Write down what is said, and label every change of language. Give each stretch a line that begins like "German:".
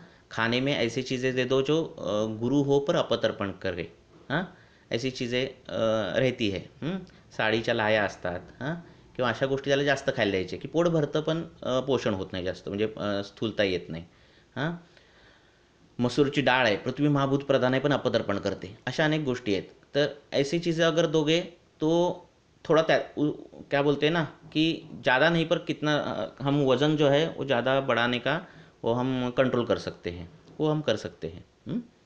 Hindi: खाने में ऐसी चीज़ें दे दो जो गुरु हो पर अपतर्पण करे. ऐसी चीज़ें रहती है.
Marathi: साडीच्या लाया असतात, किंवा अशा गोष्टी त्याला जास्त खायला द्यायचे की पोट भरतं पण पोषण होत नाही जास्त, म्हणजे स्थूलता येत नाही. मसूरची डाळ आहे, पृथ्वी महाभूत प्रधान आहे पण अपतर्पण करते, अशा अनेक गोष्टी आहेत.
Hindi: तर ऐसी चीज़ें अगर दोगे तो थोड़ा क्या बोलते हैं ना कि ज़्यादा नहीं पर कितना हम वज़न जो है वो ज़्यादा बढ़ाने का वो हम कंट्रोल कर सकते हैं, वो हम कर सकते हैं.